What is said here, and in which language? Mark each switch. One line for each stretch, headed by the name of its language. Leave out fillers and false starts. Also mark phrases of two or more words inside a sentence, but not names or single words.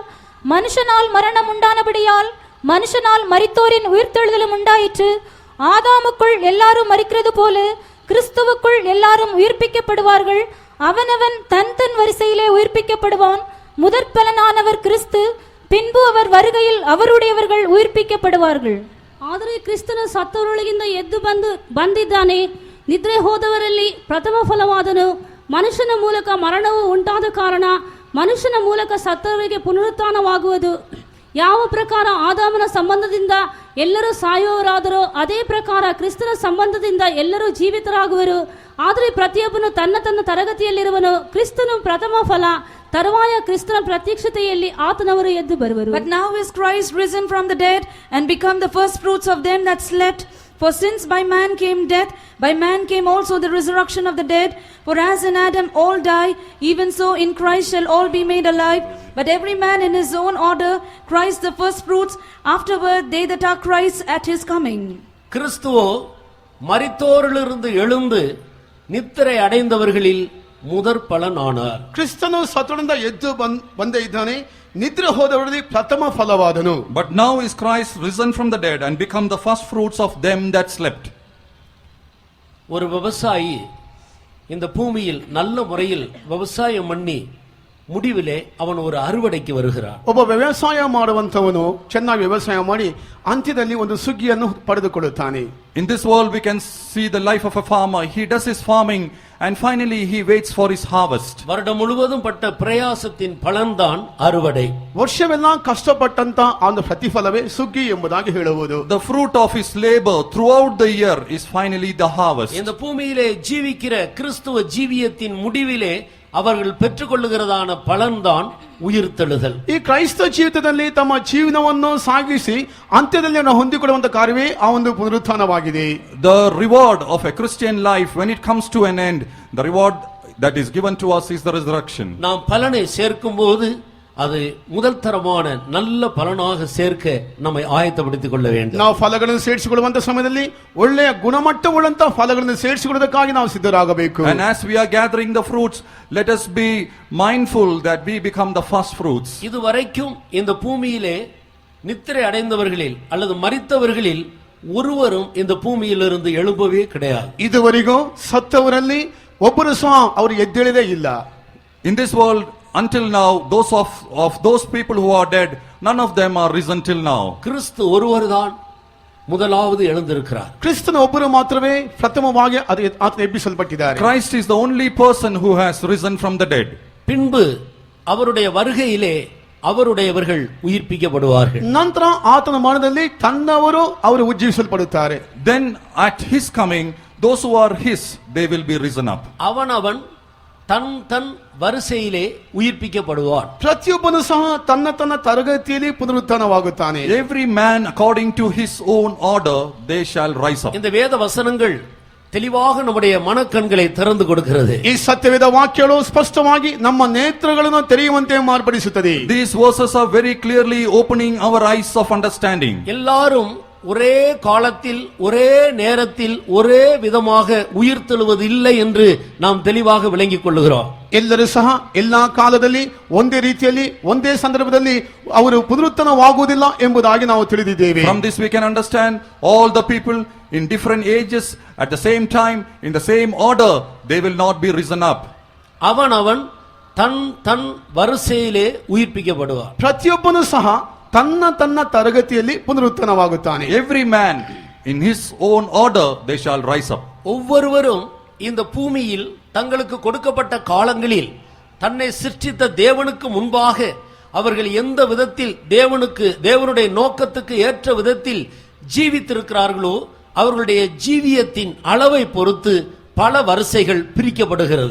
Tamil: மனுஷனால் மரணம் உண்டானபடியால் மனுஷனால் மரித்தோரின் உயிர்த்தெழுதலும் உண்டாயிற்று. ஆதாமுக்குள் எல்லாரும் மரிக்கிறது போல கிறிஸ்துவுக்குள் எல்லாரும் உயிர்ப்பிக்கப்படுவார்கள். அவனவன் தன் தன் வரிசையிலே உயிர்ப்பிக்கப்படுவான். முதற்பலனானவர் கிறிஸ்து, பின்பு அவர் வருகையில் அவருடையவர்கள் ಉಯಿರ್ಪಿக்கப்படுவார்கள்.
Kannada: ಆದರೆ ಕ್ರಿಸ್ತನು ಸತ್ತವರೊಳಗಿಂದ ಎದ್ದು ಬಂದಿದ್ದಾನೆ. ನಿದ್ರೆ ಹೋದವರಲ್ಲಿ ಪ್ರಥಮ ಫಲವಾದನು. ಮನುಷ್ಯನ ಮೂಲಕ ಮರಣವು ಉಂಟಾದ ಕಾರಣ ಮನುಷ್ಯನ ಮೂಲಕ ಸತ್ತವರಿಗೆ ಪುನರುತ್ಥಾನವಾಗುವುದು. ಯಾವ ಪ್ರಕಾರ ಆದಾಮನ ಸಂಬಂಧದಿಂದ ಎಲ್ಲರೂ ಸಾಯುವವರಾದರೋ ಅದೇ ಪ್ರಕಾರ ಕ್ರಿಸ್ತನ ಸಂಬಂಧದಿಂದ ಎಲ್ಲರೂ ಜೀವಿತರಾಗುವರು. ಆದರೆ ಪ್ರತಿಯೊಬ್ಬನು ತನ್ನ ತನ್ನ ತರಗತಿಯಲ್ಲಿರುವನು. ಕ್ರಿಸ್ತನು ಪ್ರಥಮ ಫಲ, ತರುವಾಯ ಕ್ರಿಸ್ತನ ಪ್ರತ್ಯಕ್ಷತೆಯಲ್ಲಿ ಆತನವರು ಎದ್ದು ಬರುವರು.
English: But now is Christ risen from the dead and become the first fruits of them that slept. For since by man came death, by man came also the resurrection of the dead. For as in Adam all die, even so in Christ shall all be made alive. But every man in his own order, Christ the first fruits, afterward they that are Christ's at his coming.
Tamil: கிறிஸ்துவோ மரித்தோரிலிருந்து எழுந்து நித்திரை அடைந்தவர்களில் முதற் பலன் ஆனார்.
Kannada: ಕ್ರಿಸ್ತನು ಸತ್ತೊಳಿಂದ ಎದ್ದು ಬಂದ ಇದ್ದಾನೆ, ನಿದ್ರೆ ಹೋದವರಲ್ಲಿ ಪ್ರಥಮ ಫಲವಾದನು.
English: But now is Christ risen from the dead and become the first fruits of them that slept.
Tamil: ஒரு விவசாயி இந்த பூமியில் நல்ல முறையில் விவசாயம் பண்ணி முடிவிலே அவன் ஒரு அறுவடைக்கு வருகிறான்.
Kannada: ಒಬ್ಬ ವ್ಯವಸಾಯ ಮಾಡುವಂತವನು ಚೆನ್ನಾಗಿ ವ್ಯವಸಾಯ ಮಾಡಿ ಅಂತ್ಯದಲ್ಲಿ ಒಂದು ಸುಗ್ಗಿಯನ್ನು ಪಡೆದುಕೊಳ್ಳುತ್ತಾನೆ.
English: In this world we can see the life of a farmer. He does his farming and finally he waits for his harvest.
Tamil: வருடம் முழுவதும் பட்ட பிரயாசத்தின் பலன்தான் அறுவடை.
Kannada: ವರ್ಷವೆಲ್ಲ ಕಷ್ಟಪಟ್ಟಂತ ಒಂದು ಪ್ರತಿಫಲವೇ ಸುಗ್ಗಿ ಎಂಬುದಾಗಿ ಹೇಳುವುದು.
English: The fruit of his labor throughout the year is finally the harvest.
Tamil: இந்த பூமியிலே ஜீவிக்கிற கிறிஸ்துவ ஜீவியத்தின் முடிவிலே அவர்கள் பெற்றுக்கொள்ளுகிறதான பலன்தான் உயிர்த்தெழுதல்.
Kannada: ಈ ಕ್ರೈಸ್ತ ಜೀವಿತದಲ್ಲಿ ತಮ್ಮ ಜೀವನವನ್ನು ಸಾಗಿಸಿ ಅಂತ್ಯದಲ್ಲಿ ಹೊಂದಿಕೊಳ್ಳುವಂತ ಕಾರ್ಯವೇ ಆ ಒಂದು ಪುನರುತ್ಥಾನವಾಗಿದೆ.
English: The reward of a Christian life, when it comes to an end, the reward that is given to us is the resurrection.
Tamil: நாம் பலனை சேர்க்கும் போது அது முதல் தரமான நல்ல பலனாக சேர்க்க நம்மை ஆயத்தப்படுத்திக் கொள்ள வேண்டும்.
Kannada: ನಾವು ಫಲಗಳನ್ನು ಸೇರಿಸಿಕೊಳ್ಳುವಂತ ಸಮಯದಲ್ಲಿ ಒಳ್ಳೆಯ ಗುಣಮಟ್ಟವುಳ್ಳಂತ ಫಲಗಳನ್ನು ಸೇರಿಸಿಕೊಳ್ಳುವುದಕ್ಕಾಗಿ ನಾವು ಸಿದ್ಧರಾಗಬೇಕು.
English: And as we are gathering the fruits, let us be mindful that we become the first fruits.
Tamil: இதுவரைக்கும் இந்த பூமியிலே நித்திரை அடைந்தவர்களில் அல்லது மரித்தவர்களில் ஒருவரும் இந்த பூமியிலிருந்து எழும்பவே கிடையாது.
Kannada: ಇದುವರೆಗೂ ಸತ್ತವರಲ್ಲಿ ಒಬ್ಬರು ಸಹ ಅವರು ಎದ್ದೇಳದೇ ಇಲ್ಲ.
English: In this world, until now, of those people who are dead, none of them are risen till now.
Tamil: கிறிஸ்து ஒருவர்தான் முதலாவது எழுந்திருக்கிறார்.
Kannada: ಕ್ರಿಸ್ತನ ಒಬ್ಬರು ಮಾತ್ರವೇ ಪ್ರಥಮವಾಗಿ ಆತನ ಎಬ್ಬಿಸಲ್ಪಟ್ಟಿದ್ದಾರೆ.
English: Christ is the only person who has risen from the dead.
Tamil: பின்பு அவருடைய வருகையிலே அவருடையவர்கள் உயிர்ப்பிக்கப்படுவார்கள்.
Kannada: ನಂತರ ಆತನ ಮರಣದಲ್ಲಿ ತನ್ನವರು ಅವರು ಉಜ್ಜೀವಿಸಲ್ಪಡುತ್ತಾರೆ.
English: Then at his coming, those who are his, they will be risen up.
Tamil: அவன் தன் தன் வரிசையிலே உயிர்ப்பிக்கப்படுவான்.
Kannada: ಪ್ರತಿಯೊಬ್ಬನು ಸಹ ತನ್ನ ತನ್ನ ತರಗತಿಯಲ್ಲಿ ಪುನರುತ್ಥಾನವಾಗುತ್ತಾನೆ.
English: Every man according to his own order, they shall rise up.
Tamil: இந்த வேத வசனங்கள் தெளிவாக நம்முடைய மனக்கண்களை திறந்து கொடுக்கிறது.
Kannada: ಈ ಸತ್ಯವೇದ ವಾಕ್ಯಗಳು ಸ್ಪಷ್ಟವಾಗಿ ನಮ್ಮ ನೇತ್ರಗಳನ್ನು ತೆರೆಯುವಂತೆ ಮಾರ್ಪಡಿಸುತ್ತದೆ.
English: These verses are very clearly opening our eyes of understanding.
Tamil: எல்லாரும் ஒரே காலத்தில் ஒரே நேரத்தில் ஒரே விதமாக உயிர்த்தெழுவது இல்லை என்று நாம் தெளிவாக விளங்கிக் கொள்ளுகிறோம்.
Kannada: ಎಲ್ಲರೂ ಸಹ ಎಲ್ಲಾ ಕಾಲದಲ್ಲಿ ಒಂದೇ ರೀತಿಯಲ್ಲಿ ಒಂದೇ ಸಂದರ್ಭದಲ್ಲಿ ಅವರು ಪುನರುತ್ಥಾನವಾಗುವುದಿಲ್ಲ ಎಂಬುದಾಗಿ ನಾವು ತಿಳಿದಿದ್ದೇವೆ.
English: From this we can understand all the people in different ages at the same time in the same order, they will not be risen up.
Tamil: அவன் தன் தன் வரிசையிலே உயிர்ப்பிக்கப்படுவார்.
Kannada: ಪ್ರತಿಯೊಬ್ಬನು ಸಹ ತನ್ನ ತನ್ನ ತರಗತಿಯಲ್ಲಿ ಪುನರುತ್ಥಾನವಾಗುತ್ತಾನೆ.
English: Every man in his own order, they shall rise up.
Tamil: ஒவ்வொருவரும் இந்த பூமியில் தங்களுக்கு கொடுக்கப்பட்ட காலங்களில் தன்னை சிருஷ்டித்த தேவனுக்கு முன்பாக அவர்கள் எந்த விதத்தில் தேவனுடைய நோக்கத்துக்கு ஏற்ற விதத்தில் ஜீவித்திருக்கிறார்களோ அவர்களுடைய ஜீவியத்தின் அளவை பொறுத்து பல வரிசைகள் பிரிக்கப்படுகிறது.